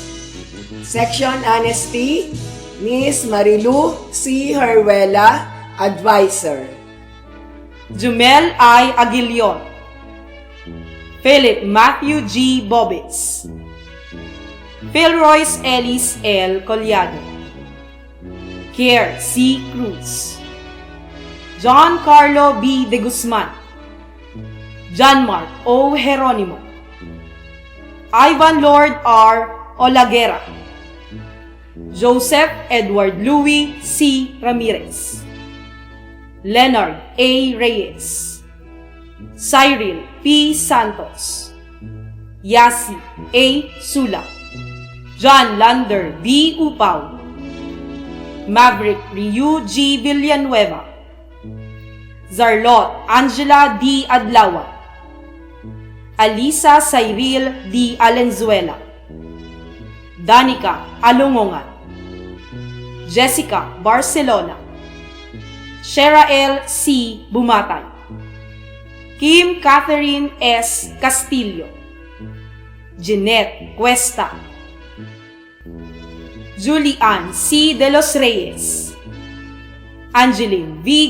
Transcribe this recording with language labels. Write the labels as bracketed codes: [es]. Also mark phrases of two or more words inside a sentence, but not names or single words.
[en] Section Honesty, Miss Marilu C. Herwela, Advisor. Jumel I. Aguilion, Philip Matthew G. Bobitz, Philroyce Ellis L. Collado, Kier C. Cruz, John Carlo B. De Guzman, John Mark O. Jeronimo, Ivan Lord R. Olaguera, Joseph Edward Louis C. Ramirez, Leonard A. Reyes, Cyril P. Santos, Yasi A. Sula, John Lander B. Upaw, Maverick Ryu G. Villanueva, Zarlot Angela D. Adlawa, Alisa Cyril D. Alenzuela, Danica Alungongan, Jessica Barcelona, Sherael C. Bumatay, Kim Catherine S. Castillo, Jeanette Cuesta, Julian C. De los Reyes, Angeline V.